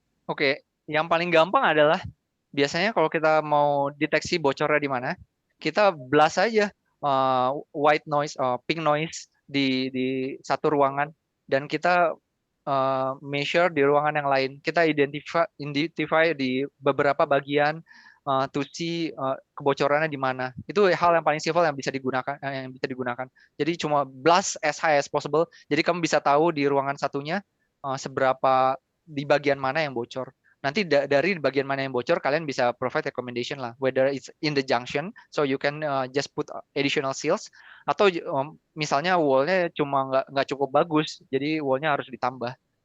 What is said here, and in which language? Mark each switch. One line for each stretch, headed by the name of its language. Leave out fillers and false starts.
Indonesian: Oke, yang paling gampang adalah biasanya kalau kita mau deteksi bocornya di mana, kita
English: blast
Indonesian: aja
English: white noise, pink noise
Indonesian: di satu ruangan dan kita
English: measure
Indonesian: di ruangan yang lain. Kita
English: identify
Indonesian: di beberapa bagian
English: to see
Indonesian: kebocorannya di mana. Itu hal yang paling simple yang bisa digunakan. Jadi cuma
English: blast as high as possible.
Indonesian: Jadi kamu bisa tahu di ruangan satunya seberapa di bagian mana yang bocor. Nanti dari bagian mana yang bocor, kalian bisa
English: provide recommendation
Indonesian: lah,
English: whether it's in the junction, so you can just put additional seals,
Indonesian: atau misalnya wall-nya cuma nggak cukup bagus, jadi wall-nya harus ditambah.